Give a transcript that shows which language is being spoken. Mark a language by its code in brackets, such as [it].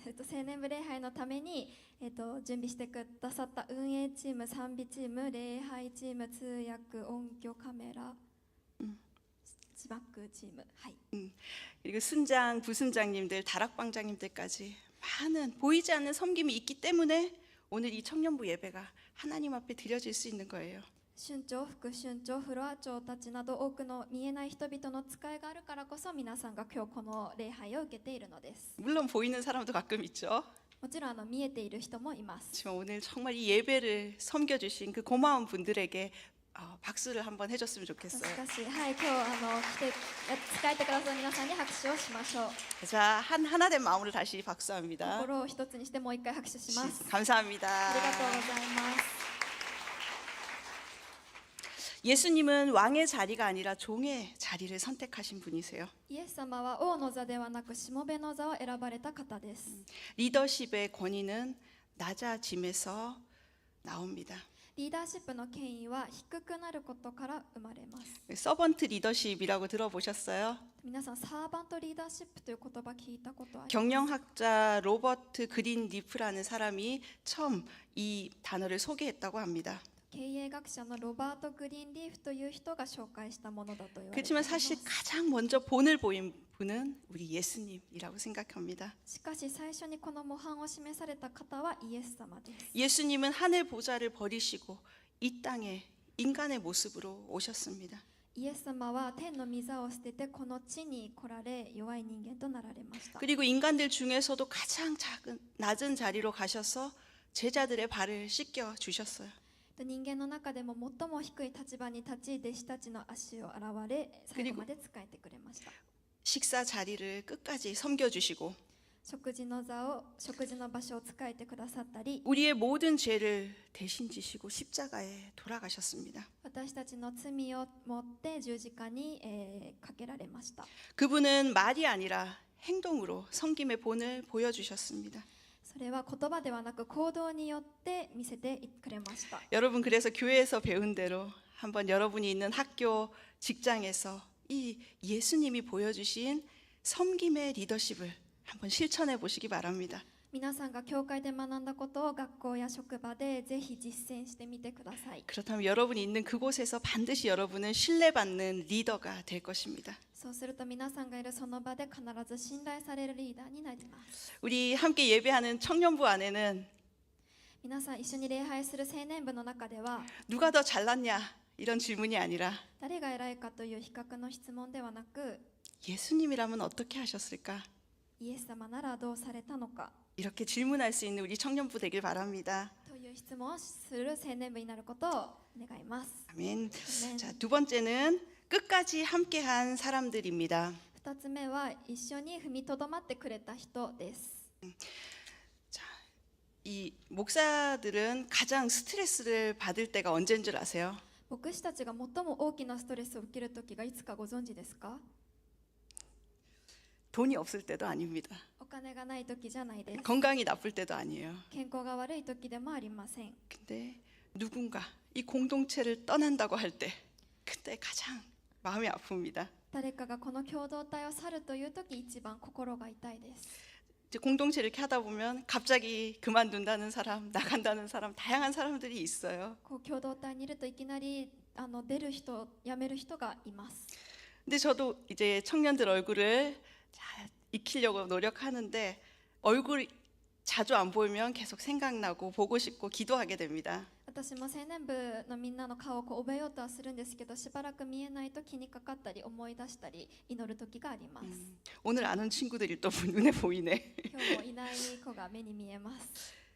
[ja] 青年部礼拝のために、準備してくださった運営チーム、賛美チーム、礼拝チーム、通訳、音響カメラ、字幕チーム、はい。 [ko] 그리고 순장, 부순장님들, 다락방장님들까지 많은 보이지 않는 섬김이 있기 때문에 오늘 이 청년부 예배가 하나님 앞에 드려질 수 있는 거예요. [ja] 春長、副春長、フロア長たちなど多くの見えない人々の使いがあるからこそ皆さんが今日この礼拝を受けているのです。 [ko] 물론 보이는 사람도 가끔 있죠. [ja] もちろん見えている人もいます。 [ko] 하지만 오늘 정말 이 예배를 섬겨주신 그 고마운 분들에게 박수를 한번 해줬으면 [ja] し [ko] 좋겠어요. [ja] かし、はい、今日来て使えてくださる皆さんに拍手をしましょう。 [ko] 자, 하나 된 마음으로 다시 박수합니다. [ja] 心を一つにしてもう一回拍手します。 [ko] 감사합니다. [ja] ありがとうございます。 [ko] 예수님은 왕의 자리가 아니라 종의 자리를 선택하신 분이세요. [ja] イエス様は王の座ではなくしもべの座を選ばれた方です。 [ko] 리더십의 권위는 낮아짐에서 나옵니다. [ja] リーダーシップの権威は低くなることから生まれます。 [ko] 서번트 리더십이라고 들어보셨어요? [ja] 皆さん、サーバントリーダーシップという言葉聞いたことありますか？ [ko] 경영학자 로버트 그린리프라는 사람이 처음 이 단어를 소개했다고 합니다. [ja] 経営学者のロバート・グリーンリーフという人が紹介したものだと言われてい [ko] 그렇지만 [ja] ます。 [ko] 사실 가장 먼저 본을 보인 분은 우리 예수님이라고 생각합니다. [ja] しかし最初にこの模範を示された方はイエス様です。 [ko] 예수님은 하늘 보좌를 버리시고 이 땅에 인간의 모습으로 오셨습니다. [ja] イエス様は天の御座を捨ててこの地に来られ弱い人間となられました。 [ko] 그리고 인간들 중에서도 가장 낮은 자리로 가셔서 제자들의 발을 씻겨 주셨어요. [ja] 人間の中でも最も低い立場に立ち弟子たちの足を洗われ最後まで仕えてくれました。 [ko] 식사 자리를 끝까지 섬겨주시고 [ja] 食事の場所を仕えてくださったり [ko] 우리의 모든 죄를 대신 지시고 십자가에 돌아가셨습니다. [ja] 私たちの罪を持って十字架に、かけられました。 [ko] 그분은 말이 아니라 행동으로 섬김의 본을 보여주셨습니다. [ja] それは言葉ではなく行動によって見せてくれました。 [ko] 여러분 그래서 교회에서 배운 대로 한번 여러분이 있는 학교, 직장에서 이 예수님이 보여주신 섬김의 리더십을 한번 실천해 보시기 바랍니다. [ja] 皆さんが教会で学んだことを学校や職場でぜひ実践してみてください。 [ko] 그렇다면 여러분이 있는 그곳에서 반드시 여러분은 신뢰받는 리더가 될 것입니다. [ja] そうすると皆さんがいるその場で必ず信頼されるリーダーになります。 [ko] 우리 함께 예배하는 청년부 안에는 [ja] 皆さん一緒に礼拝する青年部の中では [ko] 누가 더 잘났냐 이런 질문이 아니라 [ja] 誰が偉いかという比較の質問ではなく [ko] 예수님이라면 어떻게 하셨을까? [ja] イエス様ならどうされたのか [ko] 이렇게 질문할 수 있는 우리 청년부 되길 바랍니다. [ja] という質問をする青年部になることを願います。 [ko] 아멘. [ja] アメン。 [ko] 자, 두 번째는 끝까지 함께한 사람들입니다. [ja] 2つ目は一緒に踏みとどまってくれた人です。 [ko] 자, 이 목사들은 가장 스트레스를 받을 때가 언제인 줄 아세요? [ja] 牧師たちが最も大きなストレスを受ける時がいつかご存知ですか？ [ko] 돈이 없을 때도 아닙니다. [ja] お金がない時じゃないです。 [ko] 건강이 나쁠 때도 아니에요. [ja] 健康が悪い時でもありません。 [ko] 근데 누군가 이 공동체를 떠난다고 할 때 그때 가장 마음이 아픕니다. [ja] 誰かがこの共同体を去るという時一番心が痛いです。 [ko] 이제 공동체를 이렇게 하다 보면 갑자기 그만둔다는 사람, 나간다는 사람, 다양한 사람들이 있어요. [ja] こう共同体にいるといきなり出る人、辞める人がいます。 [ko] 근데 저도 이제 청년들 얼굴을 잘 익히려고 노력하는데 얼굴 자주 안 보이면 계속 생각나고 보고 싶고 기도하게 됩니다. [ja] 私も青年部のみんなの顔を覚えようとはするんですけど、しばらく見えないと気にかかったり思い出したり祈る時があります。 [ko] 오늘 안 온 친구들이 또 눈에 보이네. [ja] 今日もいない子が目に見えます。